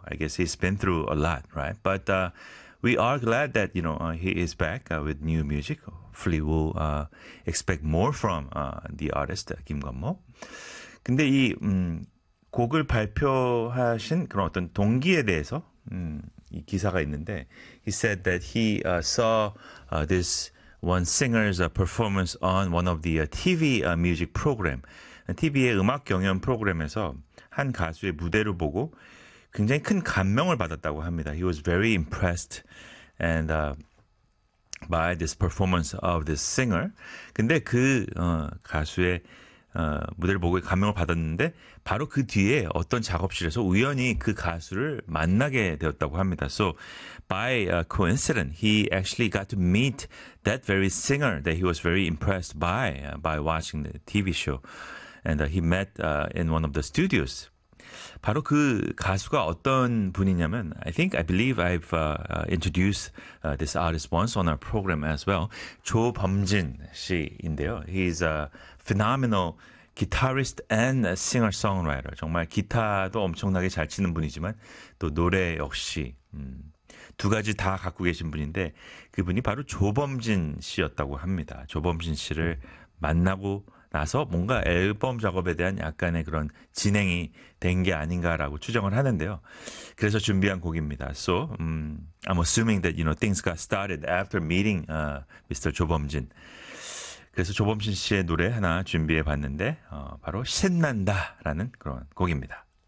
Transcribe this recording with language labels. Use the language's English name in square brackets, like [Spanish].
[English] I guess he's been through a lot, right? But we are glad that you know he is back with new music. Hopefully, we'll expect more from the artist 김건모. [Korean] 근데 이 곡을 발표하신 그런 어떤 동기에 대해서. 이 기사가 있는데, [English] he said that he saw this one singer's performance on one of the TV music program. [Korean] TV의 음악 경연 프로그램에서 한 가수의 무대를 보고 굉장히 큰 감명을 받았다고 합니다. [English] He was very impressed and by this performance of this singer. [Korean] 근데 그 가수의 무대를 보고 감명을 받았는데 바로 그 뒤에 어떤 작업실에서 우연히 그 가수를 만나게 되었다고 합니다. [English] So by coincidence, he actually got to meet that very singer that he was very impressed by watching the TV show. And he met in one of the studios. [Korean] 바로 그 가수가 어떤 분이냐면 [English] I believe I've introduced this artist once on our program as well. 조범진 씨인데요. He's a phenomenal guitarist and singer-songwriter. [Korean] 정말 기타도 엄청나게 잘 치는 분이지만 또 노래 역시 두 가지 다 갖고 계신 분인데 그분이 바로 조범진 씨였다고 합니다. 조범진 씨를 만나고 나서 뭔가 앨범 작업에 대한 약간의 그런 진행이 된 게 아닌가라고 추정을 하는데요. 그래서 준비한 곡입니다. [English] So, I'm assuming that, you know, things got started after meeting Mr. [Korean] 조범진. 그래서 조범진 씨의 노래 하나 준비해 봤는데, 바로 신난다라는 그런 곡입니다.